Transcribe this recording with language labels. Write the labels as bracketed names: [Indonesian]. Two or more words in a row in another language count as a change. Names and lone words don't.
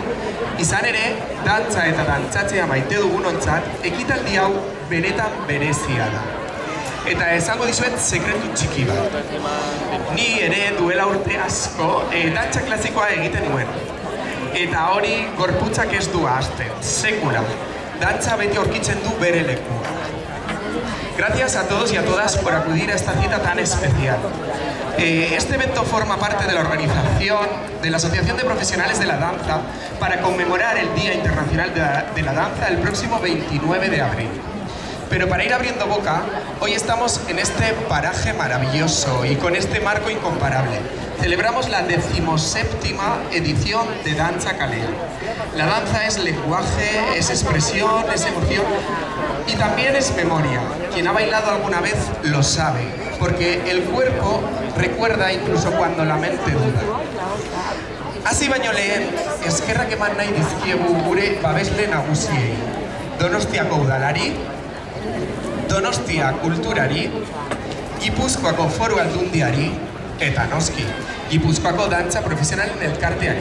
[Basque] Izan ere, dantza eta dantzatzea maite dugunontzat, ekitaldi hau benetan berezia da. Eta esango dizuet sekretu txiki bat. Ni ere duela urte asko dantza klasikoa egiten nuen. Eta hori gorputzak ez du ahazten, sekula. Dantza beti aurkitzen du bere lekua. [Spanish] Gracias a todos y a todas por acudir a esta cita tan especial. Este evento forma parte de la organización de la Asociación de Profesionales de la Danza para conmemorar el Día Internacional de la Danza el próximo 29 de abril. Pero para ir abriendo boca, hoy estamos en este paraje maravilloso y con este marco incomparable. Celebramos la 17ª edición de Danza Kalea. La danza es lenguaje, es expresión, es emoción y también es memoria. Quien ha bailado alguna vez lo sabe, porque el cuerpo recuerda incluso cuando la mente duda. [Basque] Hasi baino lehen, eskerrak eman nahi dizkiegu gure babesle nagusiei. Donostiako udalari, Donostia kulturari, Gipuzkoako Foru Aldundiari, eta noski, Gipuzkoako dantza profesionalen elkarteari.